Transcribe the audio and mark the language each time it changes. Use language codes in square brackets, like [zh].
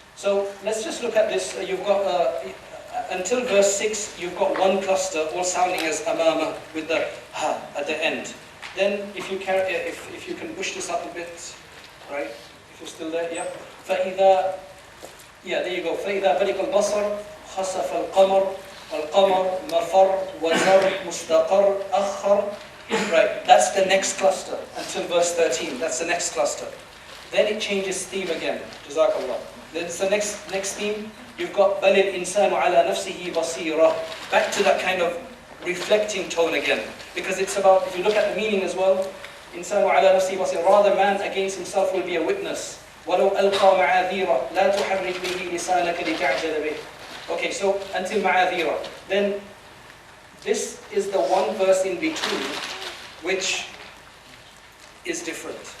[en] So let's just look at this. You've got, until verse 6, you've got one cluster, all sounding as amama, with the ha at the end. Then if you can push this up a bit, right? If you're still there, yeah. فَإِذَا, yeah, there you go. [ar] فَإِذَا بَرِقَ الْبَصَرُ خَسَفَ الْقَمَرُ القمر مفر وزر مستقر أخر. [en] Right, that's the next cluster until verse 13. That's the next cluster. Then it changes theme again. Jazakallah. Then it's the next theme. You've got [ar] بَلِ الْإِنسَانُ عَلَى نَفْسِهِ بَصِيرًا. [en] Back to that kind of reflecting tone again. Because it's about, if you look at the meaning as well, [ar] إِنسَانُ عَلَى نَفْسِهِ بَصِيرًا. [en] Rather, man against himself will be a witness. [ar] وَلَوْ أَلْقَى مَعَاذِيرًا لَا تُحَرِّكْ بِهِ لِسَانَكَ لِتَعْجَلَ بِهِ. [en] Okay, so until ma'adhira. Then this is the one verse in between which is different.